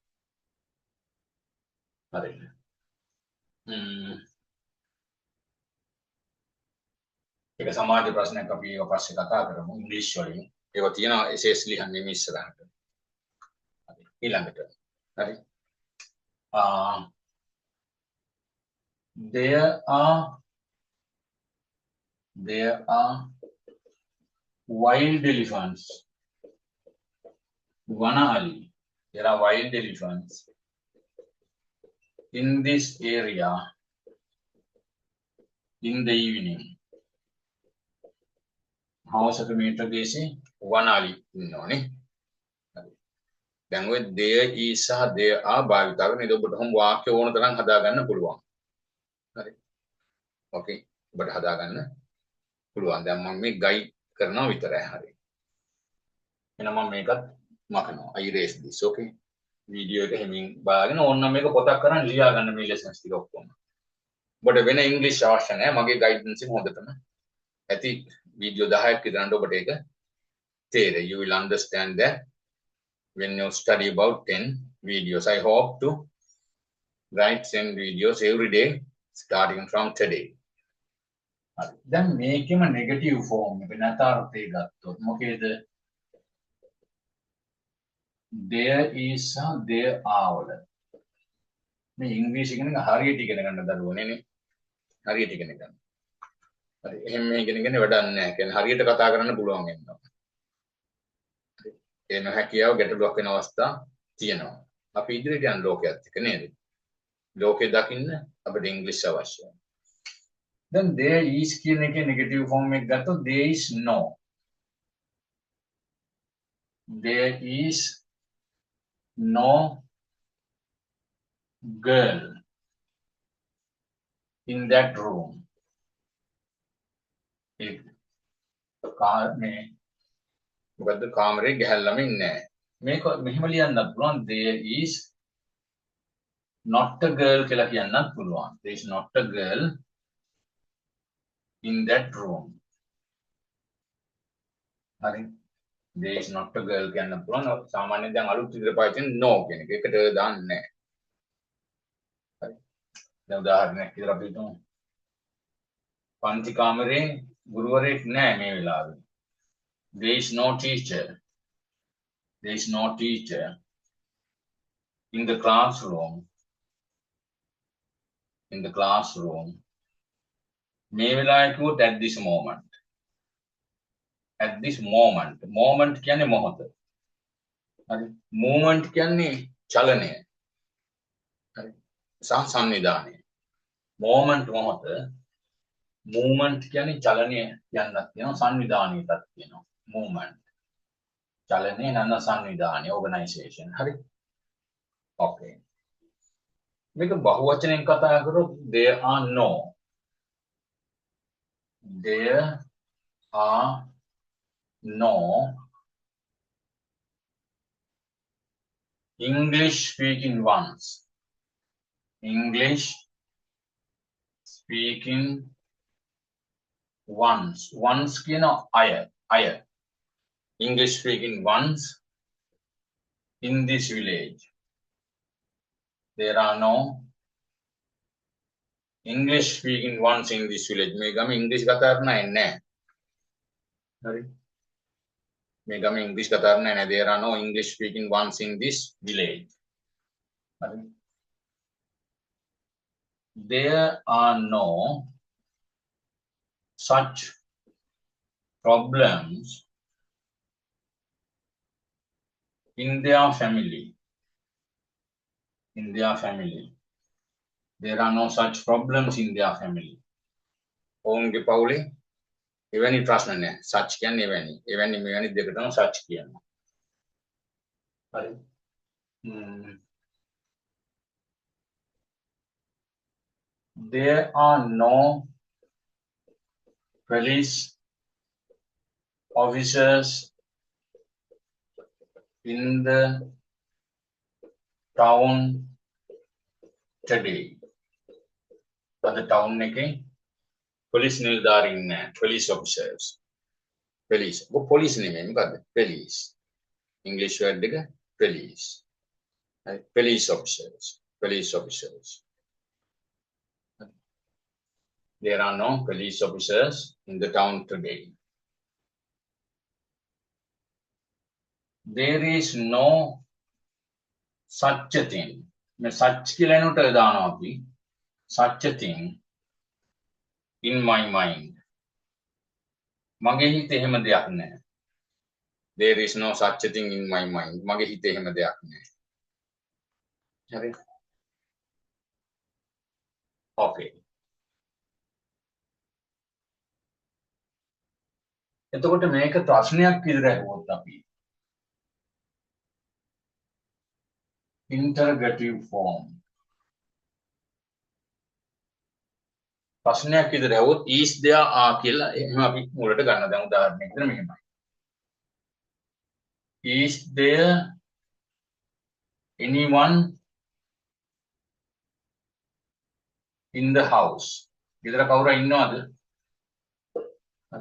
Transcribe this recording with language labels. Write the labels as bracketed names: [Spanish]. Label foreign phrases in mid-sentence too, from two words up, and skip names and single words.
[Sinhala] හරි. ඒක සමාජ ප්‍රශ්නයක් අපි ඒක පස්සේ කතා කරමු ඉංග්‍රීසි වලින්. ඒක තියෙනවා එසේස් ලියන්නේ මේ ඉස්සරහට. හරි. ඊළඟට. හරි. [English] There are wild elephants. [Sinhala] Vanali. [English] There are wild elephants in this area in the evening. [Sinhala] හවසට මීටර 200 වනාලි ඉන්නෝනේ. දැන් ඔය [English] there is [Sinhala] සහ [English] there are [Sinhala] භාවිත කරන ඉතින් ඔබට හම් වාක්‍ය ඕන තරම් හදාගන්න පුළුවන්. හරි. ඕකේ. ඔබට හදාගන්න පුළුවන්. දැන් මම මේ ගයිඩ් කරනවා විතරයි. හරි. එහෙනම් මම මේකත් මකනවා. [English] I erase this. Okay. [Sinhala] වීඩියෝ එක හැමින් බලාගෙන ඕනනම් මේක පොතක් කරන් ලියා ගන්න මේ ලෙසන්ස් ටික ඔක්කොම. ඔබට වෙන ඉංග්‍රීසි අවශ්‍ය නැහැ. මගේ ගයිඩන්ස් එක හොඳටම ඇති. වීඩියෝ 10ක් විතරට ඔබට ඒක තේරෙයි. [English] You will understand that when you study about 10 videos. I hope to write 10 videos every day starting from today. [Sinhala] හරි. දැන් මේකෙම [English] negative form [Sinhala] එක නැතාර්ථය ගත්තොත් මොකේද? [English] there is there are [Sinhala] වල මේ ඉංග්‍රීසි ඉගෙන ගන්න හරියට ඉගෙන ගන්න දරුවනේ නේ. හරියට ඉගෙන ගන්න. හරි. එහෙම මේ ඉගෙනගෙන වැඩක් නැහැ. කියන්නේ හරියට කතා කරන්න පුළුවන් වෙනවා. හරි. ඒ නොහැකියාව ගැටලුවක් වෙන අවස්ථා තියෙනවා. අපි ඉදිරියට යන ලෝකයක් එක්ක නේද? ලෝකේ දකින්න අපිට ඉංග්‍රීසි අවශ්‍යයි. [English] then there is [Sinhala] කියන එකේ [English] negative form [Sinhala] එක ගත්තොත් [English] there is no. there is no girl in that room. [Sinhala] ඒ කාමේ මොකද්ද කාමරේ ගැහැල්ලම ඉන්නේ. මේක මෙහෙම ලියන්නත් පුළුවන් [English] there is not a girl [Sinhala] කියලා කියන්නත් පුළුවන්. [English] there is not a girl in that room. හරි. there is not a girl [Sinhala] කියන්න පුළුවන්. සාමාන්‍යයෙන් දැන් අලුත් විදිහට පාවිච්චි කරන no කියන එක. ඒකට දාන්නේ නැහැ. හරි. දැන් උදාහරණයක් විදිහට අපි හිතමු. පන්ති කාමරේ ගුරුවරයෙක් නැහැ මේ වෙලාවේ. [English] there is no teacher. there is no teacher in the classroom. [Sinhala] මේ වෙලාවේ කිව්වොත් [English] at this moment. at this moment. moment [Sinhala] කියන්නේ මොහොත. හරි. movement කියන්නේ චලනය. හරි. සංනිදානය. moment මොහොත. movement කියන්නේ චලනය යන්නත් කියනවා සංවිධානයටත් කියනවා. movement. චලනය නැත්නම් සංවිධානය organization. හරි. okay. මේක බහුවචනයෙන් කතා කරොත් [English] there are no. there are no English speaking ones. English speaking Once [Sinhala] කියන අය [English] English speaking ones in this village. There are no English speaking ones in this village. [Sinhala] මේ ගම ඉංග්‍රීසි කතා කරන අය නැහැ. හරි. මේ ගම ඉංග්‍රීසි කතා කරන අය නැහැ. [English] There are no English speaking ones in this village. [Sinhala] හරි. [English] There are no such problems in their family. In their family. There are no such problems in their family. [Sinhala] ඔවුන්ගේ පවුලේ එවැනි ප්‍රශ්න නැහැ. such කියන්නේ එවැනි. එවැනි මෙවැනි දෙකටම such කියනවා. හරි. [English] There are no police officers in the town today. But the town [Sinhala] එකේ police නිලධාරීන් නැහැ. [English] police officers. police. police [Sinhala] නෙමෙයි මොකද්ද? [English] police. English word එක police. police officers. police officers. There are no police officers in the town today. There is no such a thing. [Sinhala] such කියලා එනකොට දානවා අපි. [English] such a thing in my mind. [Sinhala] මගේ හිතේ එහෙම දෙයක් නැහැ. [English] There is no such a thing in my mind. [Sinhala] මගේ හිතේ එහෙම දෙයක් නැහැ. හරි. Okay. එතකොට මේක ප්‍රශ්නයක් විදිහට අහුවොත් අපි [English] interrogative form [Sinhala] ප්‍රශ්නයක් විදිහට අහුවොත් [English] is there are [Sinhala] කියලා එහෙම අපි මුලට ගන්න. දැන් උදාහරණයක් විදිහට මෙහෙමයි. [English] Is there anyone in the house? [Sinhala] ගෙදර කවුරු ඉන්නවද? හරි.